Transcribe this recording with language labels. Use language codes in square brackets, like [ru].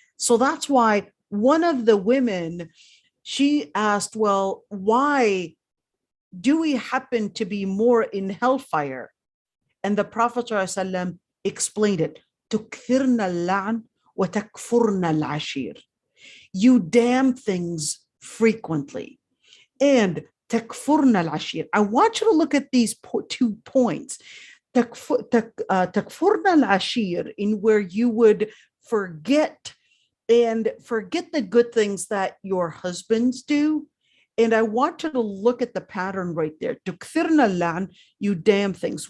[en] So that's why one of the women, she asked, well, why do we happen to be more in hellfire? And the Prophet ﷺ explained it. [ar] تُكْثِرْنَ اللَّعْنَ وَتَكْفُرْنَ الْعَشِيرَ. [en] You damn things frequently. [ar] And تَكْفُرْنَ الْعَشِيرَ. [en] I want you to look at these 2 points. [ar] تَكْفُرْنَ الْعَشِيرَ, [en] in where you would forget the good things that your husbands do. And I want you to look at the pattern right there. [ar] تُكْثِرْنَ اللَّعْنَ, [en] you damn things.